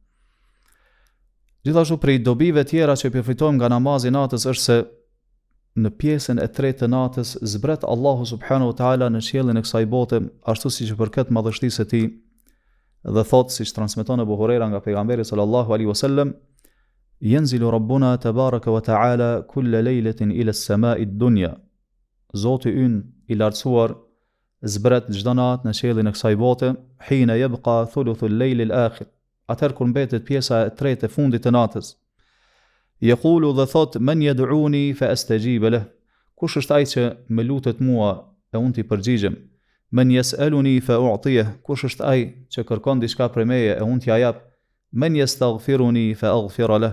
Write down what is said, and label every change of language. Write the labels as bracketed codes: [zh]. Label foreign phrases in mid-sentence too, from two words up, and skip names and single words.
[sq] Gjithashtu prej dobive tjera që përfitojmë nga namazi i natës është se në pjesën e tretë të natës zbret Allahu [ar] سبحانه وتعالى [sq] në qiellin e kësaj bote, ashtu siç i përket madhështisë së tij. Dhe thot, siç transmeton Abu Huraira nga pejgamberi [ar] صلى الله عليه وسلم: "ينزل ربنا تبارك وتعالى كل ليلة إلى السماء الدنيا." [sq] Zoti ynë i lartësuar zbret çdo natë në qiellin e kësaj bote, [ar] حين يبقى ثلث الليل الآخر. [sq] Atëherë kur mbetet pjesa e tretë e fundit të natës. Yaqulu dhe thot: [ar] "من يدعوني فأستجيب له." [sq] Kush është ai që më lutet mua e unë t'i përgjigjem? [ar] من يسألني فأعطيه. [sq] Kush është ai që kërkon diçka prej meje e unë t'ja jap? [ar] من يستغفرني فأغفر له.